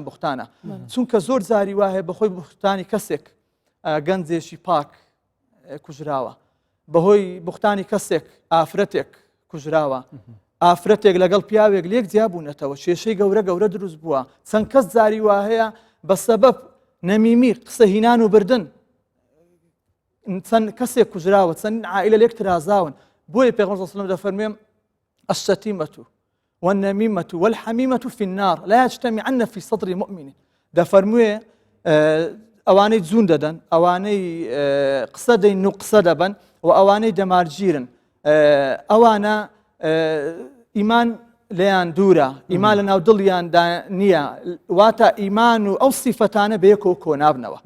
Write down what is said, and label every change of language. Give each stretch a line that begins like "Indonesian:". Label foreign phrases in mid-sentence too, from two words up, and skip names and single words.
Central Kurdish: بوختانە چونکە زۆر جاری وایە بەخۆی بوختانی کەسێک گەنجێکی پاک کوژراوە بەهۆی بوختانی کەسێک ئافرەتێک کوژراوە ئافرەتێک لەگەڵ پیاوێک لێک جیابوونەتەوە کێشەی گەورە گەورە دروست بووە چەند کەس جاری وا هەیە بە سەبەب نەمیمی قسە هینان و بردن چەند کەسێک کوژراوە چەند عائیلە لێک ترازاون بۆیە پێغەمبەر
Arabic: صلی الله علیه و سلم
Central Kurdish: دەفەرمێ
Arabic: الشتیمة والنميمة والحميمة في النار لا يجتمعن في صدر مؤمن
Central Kurdish: دەفەرموێ ئەوانەی جوون دەدەن ئەوانەی قسە دەین و قسە دەبن و ئەوانەی دەمارگیرن ئەوانە ئیمان لێیان دوورە ئیمان لە ناو دڵیاندا نییە واتە ئیمان و ئەو سیفەتانە بەیەکەوە کۆنابنەوە